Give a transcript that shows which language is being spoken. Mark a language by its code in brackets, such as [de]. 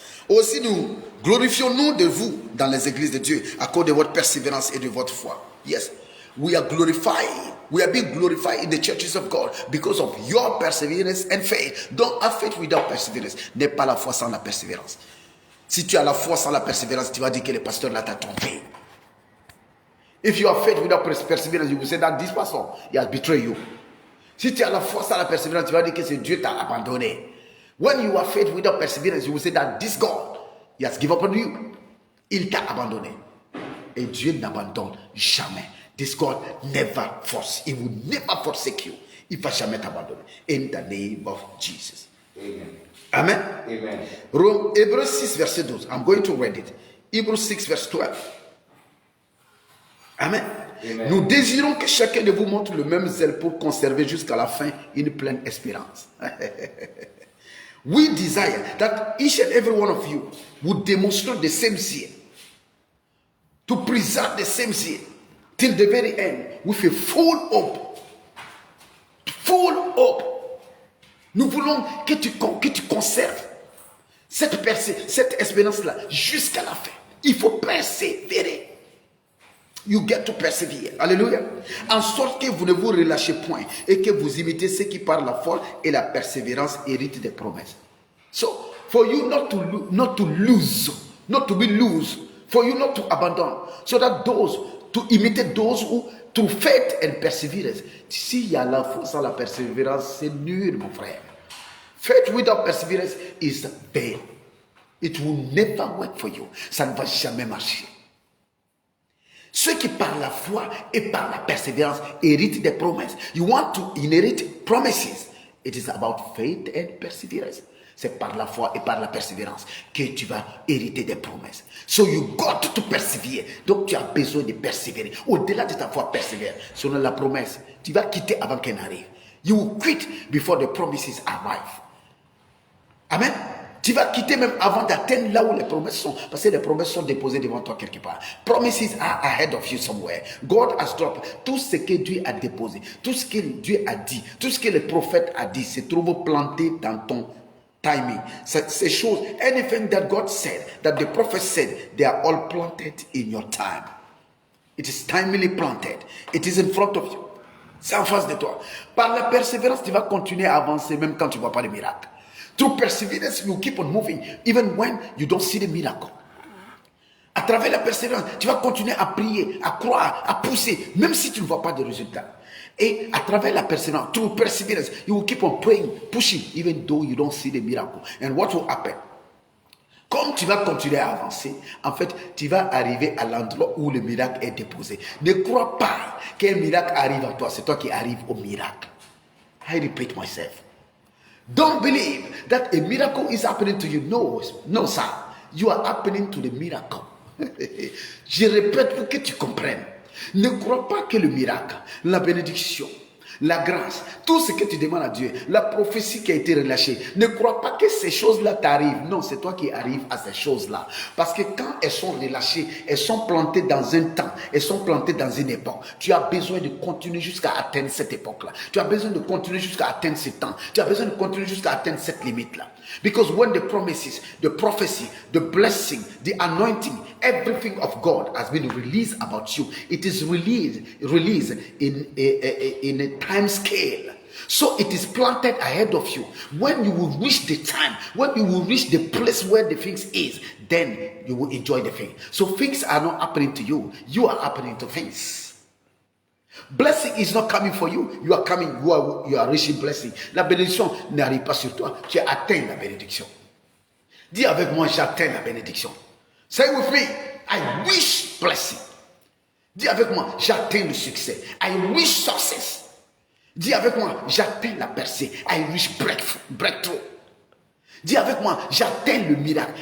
[fr] Aussi nous glorifions-nous de vous dans les églises de Dieu à cause de votre persévérance et de votre foi. [en] Yes. We are glorified. We are being glorified in the churches of God because of your perseverance and faith. Don't have faith without perseverance. [fr] N'aie pas la foi sans la persévérance. Si tu as la foi sans la persévérance, tu vas dire que le pasteur là t'a trompé. [en] If you have faith without perseverance, you will say that this person, he has betrayed you. [fr] Si tu as la foi sans la persévérance, tu vas dire que c'est Dieu t'a abandonné. [en] When you have faith without perseverance, you will say that this God, he has given up on you. [fr] Il t'a abandonné. Et Dieu n'abandonne jamais. [en] This God never force. He will never forsake you. [fr] Il ne va jamais t'abandonner. [en] In the name of Jesus. Amen. Amen. Amen. Hebrews 6, verset 12. I'm going to read it. Hebrews 6, verse 12. Amen. Amen. [fr] Nous désirons que chacun de vous montre le même zèle pour conserver jusqu'à la fin une pleine espérance. [en] We desire that each and every one of you would demonstrate the same zeal, to preserve the same zeal till the very end with a full hope. Full hope. [fr] Nous voulons que tu conserves cette espérance-là jusqu'à la fin. Il faut persévérer. [en] You get to persevere. Alléluia. [fr] En sorte que vous ne vous relâchez point et que vous imitez ceux qui par la foi et la persévérance héritent des promesses. [en] So, for you not to lose, not to be loose, for you not to abandon, so that to imitate those who, through faith and perseverance. [fr] S'il y a la foi sans la persévérance, c'est nul, mon frère. [en] Faith without perseverance is vain. It will never work for you. [fr] Ça ne va jamais marcher. Ceux qui par la foi et par la persévérance héritent des promesses. [en] You want to inherit promises. It is about faith and perseverance. [fr] C'est par la foi et par la persévérance que tu vas hériter des promesses. [en] So you got to persevere. [fr] Donc tu as besoin de persévérer. Au-delà de ta foi, persévère. Selon la promesse, tu vas quitter avant qu'elle n'arrive. [en] You will quit before the promises arrive. [fr] Amen. Tu vas quitter même avant d'atteindre là où les promesses sont. Parce que les promesses sont déposées devant toi quelque part. [en] Promises are ahead of you somewhere. God has dropped. [fr] Tout ce que Dieu a déposé, tout ce que Dieu a dit, tout ce que le prophète a dit se trouve planté dans ton timing. Ces choses, [en] anything that God said, that the prophet said, they are all planted in your time. It is timely planted. It is in front of you. [fr] C'est en face de toi. Par la persévérance, tu vas continuer à avancer même quand tu ne vois pas le miracle. [en] Through perseverance, you keep on moving even when you don't see the miracle. [fr] À travers la persévérance, tu vas continuer à prier, à croire, à pousser, même si tu ne vois pas de résultats. Et à travers la persévérance, [en] through perseverance, you will keep on praying, pushing, even though you don't see the miracle. And what will happen? [fr] Comme tu vas continuer à avancer, en fait, tu vas arriver à l'endroit où le miracle est déposé. Ne crois pas qu'un miracle arrive à toi, c'est toi qui arrives au miracle. [en] I repeat myself. Don't believe that a miracle is happening to you. No, sir. You are happening to the miracle. [fr] Je répète pour que tu comprennes. Ne crois pas que le miracle, la bénédiction, la grâce, tout ce que tu demandes à Dieu, la prophétie qui a été relâchée, ne crois pas que ces choses-là t'arrivent. Non, c'est toi qui arrives à ces choses-là. Parce que quand elles sont relâchées, elles sont plantées dans un temps, elles sont plantées dans une époque. Tu as besoin de continuer jusqu'à atteindre cette époque-là. Tu as besoin de continuer jusqu'à atteindre ce temps. Tu as besoin de continuer jusqu'à atteindre cette limite-là. [en] Because when the promises, the prophecy, the blessing, the anointing, everything of God has been released about you, it is released in a time scale. So it is planted ahead of you. When you will reach the time, when you will reach the place where the things is, then you will enjoy the thing. So things are not happening to you. You are happening to things. Blessing is not coming for you. You are coming, you are reaching blessing. [fr] La bénédiction n'arrive pas sur toi. Tu atteins la bénédiction. Dis avec moi, j'atteins la bénédiction. [en] Say with me, I wish blessing. [fr] Dis avec moi, j'atteins le succès. [en] I wish success. [fr] Dis avec moi, j'atteins la percée. [en] I wish breakthrough. [fr] Dis avec moi, j'atteins le miracle.